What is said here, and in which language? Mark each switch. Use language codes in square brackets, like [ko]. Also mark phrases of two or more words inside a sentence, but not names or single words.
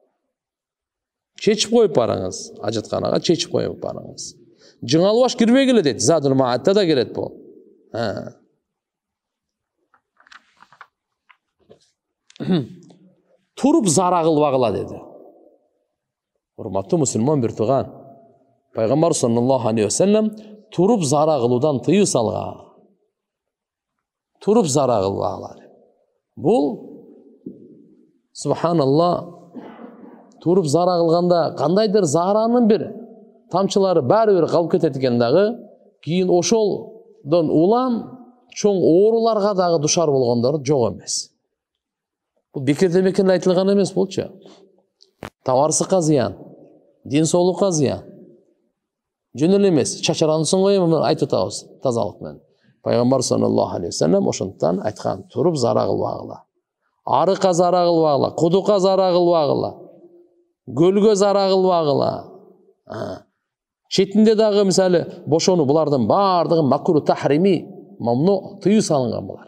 [ky] Ажатканага чечип коюп барыңыз. Жыңалып аш кирбегиле дейт. Задул Маатта да келет бул. Туруп зара кылбагыла dedi. Урматтуу мусулман бир тууган. Пайгамбар [ar] صلى الله عليه و سلم [ky] туруп зара кылуудан тыюу салган. Туруп зара кылбагыла. Бул субханалла туруп зара кылганда кандайдыр заранын бир тамчылары баары бир калып кетет экен дагы, кийин ошолдон улам чоң ооруларга дагы душар болгондор жок эмес. Бул бекерден бекер айтылган эмес болчу. Табарсыкка зыян, ден соолукка зыян. Жөн эле эмес, чачарансын коем айтып атабыз тазалык менен. Пайгамбар [ar] صلى الله عليه و سلم [ky] ошондуктан айткан, туруп зара кылбагыла. Арыкка зара кылбагыла, кудукка зара кылбагыла, көлгө зара кылбагыла. Четинде дагы мисалы бошону булардын баардыгы [ar] مكروه تحريمي, [ky] мамну тыюу салынган булар.